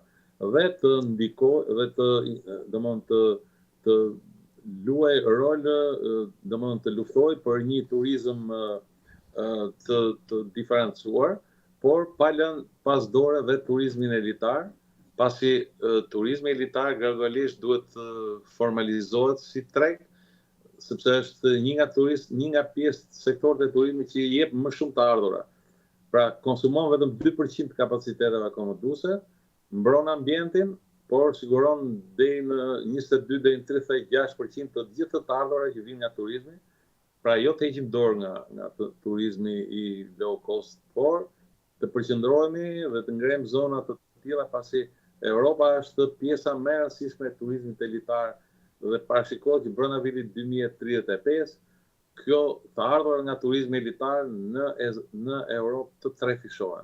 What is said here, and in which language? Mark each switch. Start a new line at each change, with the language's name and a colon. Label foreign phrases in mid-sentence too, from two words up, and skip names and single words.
Albanian: Dhe të ndikojë dhe të luaj rol, të luftoj për një turizëm të diferencuar, por pa lënë pas dore dhe turizmin elitar, pasi turizmi elitar gradualisht duhet të formalizohet si treg, sepse është një nga pjesë sektorët e turizmit që jep më shumë të ardhura. Pra, konsumon vetëm 2% të kapaciteteve akomoduese, mbron ambientin, por siguron deri në 22 deri në 36% të gjithë të ardhura që vijnë nga turizmi. Pra, jo të heqim dorë nga turizmi i
English: low cost,
Albanian: por të përqendrohemi dhe të ngrejmë zona të tilla, pasi Europa është pjesa më e rëndësishme e turizmit elitar dhe parashikohet që brenda vitit 2035 kjo të ardhur nga turizmi elitar në Europë të trefishohen.